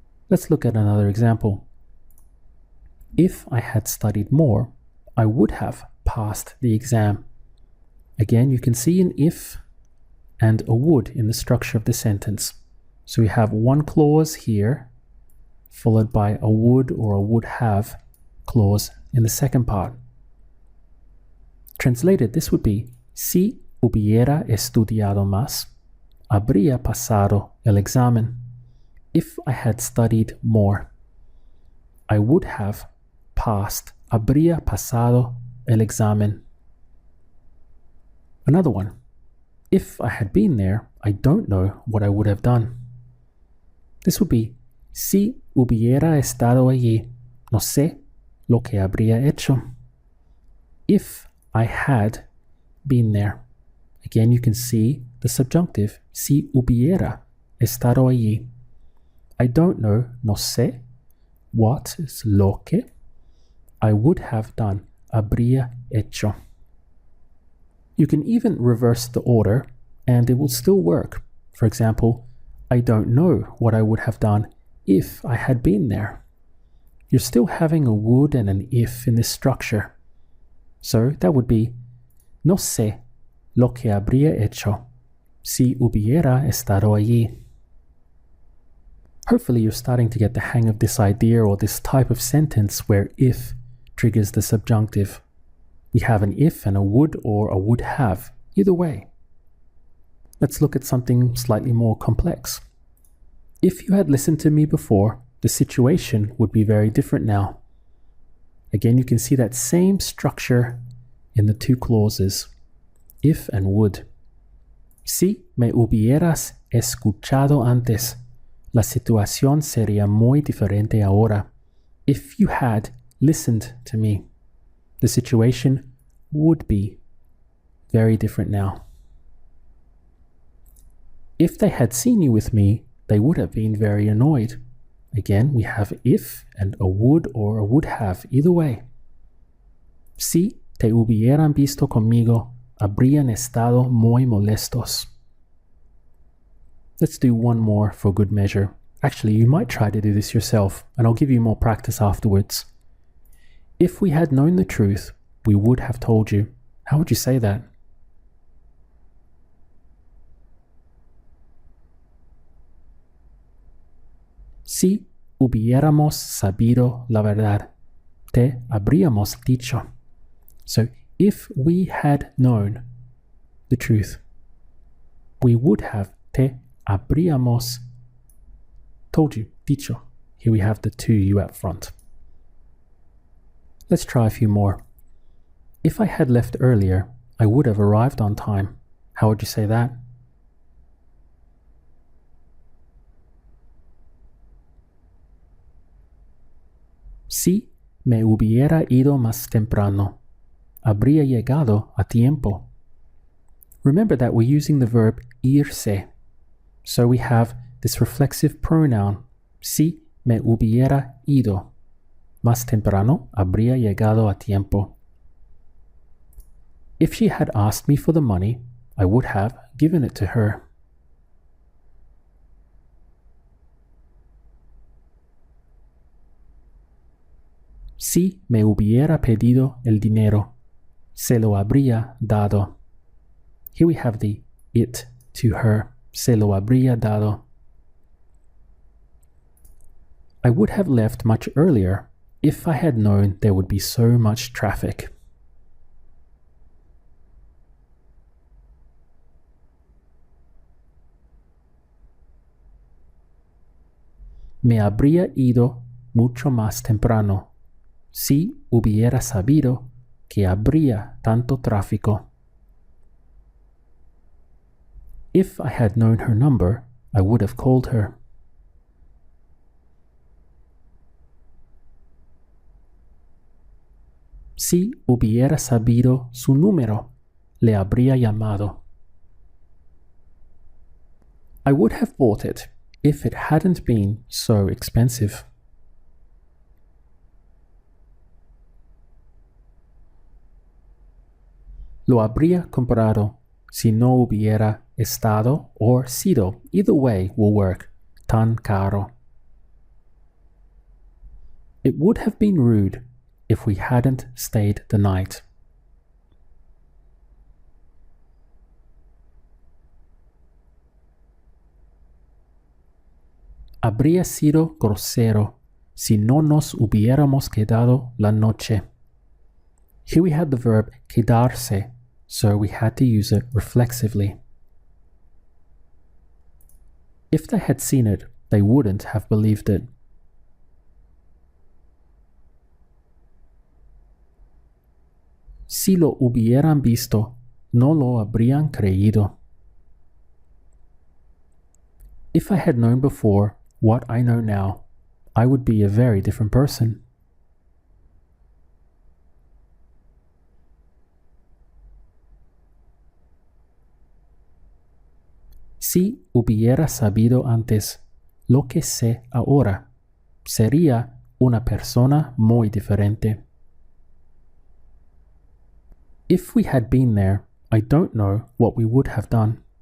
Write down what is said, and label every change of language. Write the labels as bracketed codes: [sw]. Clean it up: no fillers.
[en] Let's look at another example. If I had studied more, I would have passed the exam. Again, you can see an if and a would in the structure of the sentence. So we have one clause here, followed by a would or a would have clause in the second part. Translated, this would be, [es] si hubiera estudiado más, habría pasado el examen. [en] If I had studied more, I would have passed, [es] habría pasado el examen. [en] Another one. If I had been there, I don't know what I would have done. This would be, [es] si hubiera estado allí, no sé lo que habría hecho. [en] If I had been there. Again, you can see the subjunctive, [es] si hubiera estado allí. [en] I don't know, [es] no sé, [en] what is [es] lo que [en] I would have done, [es] habría hecho. [en] You can even reverse the order and it will still work. For example, I don't know what I would have done if I had been there. You're still having a would and an if in this structure. So that would be, [es] no sé lo que habría hecho si hubiera estado allí. [en] Hopefully you're starting to get the hang of this idea or this type of sentence where if triggers the subjunctive. We have an if and a would or a would have, either way. Let's look at something slightly more complex. If you had listened to me before, the situation would be very different now. Again, you can see that same structure in the two clauses, if and would. [es] Si me hubieras escuchado antes, la situación sería muy diferente ahora. [en] If you had listened to me, the situation would be very different now. If they had seen you with me, they would have been very annoyed. Again, we have if and a would or a would have, either way. [es] Si te hubieran visto conmigo, habrían estado muy molestos. [en] Let's do one more for good measure. Actually, you might try to do this yourself, and I'll give you more practice afterwards. If we had known the truth, we would have told you. How would you say that? [es] Si hubiéramos sabido la verdad, te habríamos dicho. [en] So, if we had known the truth, we would have [es] te habríamos [en] told you, [es] dicho. [en] Here we have the to you up front. Let's try a few more. If I had left earlier, I would have arrived on time. How would you say that? [es] Si me hubiera ido más temprano, habría llegado a tiempo. [en] Remember that we're using the verb irse. So we have this reflexive pronoun, [es] si me hubiera ido más temprano, habría llegado a tiempo. [en] If she had asked me for the money, I would have given it to her. [es] Si me hubiera pedido el dinero, se lo habría dado. [en] Here we have the it to her, [es] se lo habría dado. [en] I would have left much earlier if I had known there would be so much traffic. [es] Me habría ido mucho más temprano si hubiera sabido que habría tanto tráfico. [en] If I had known her number, I would have called her. [es] Si hubiera sabido su número, le habría llamado. [en] I would have bought it if it hadn't been so expensive. [es] Lo habría comprado si no hubiera estado [en] or [es] sido, [en] either way will work, [es] tan caro. [en] It would have been rude if we hadn't stayed the night. [es] Habría sido grosero si no nos hubiéramos quedado la noche. [en] Here we had the verb quedarse, so we had to use it reflexively. If they had seen it, they wouldn't have believed it. [es] Si lo hubieran visto, no lo habrían creído. [en] If I had known before what I know now, I would be a very different person. [es] Si hubiera sabido antes lo que sé ahora, sería una persona muy diferente. [en] If we had been there, I don't know what we would have done.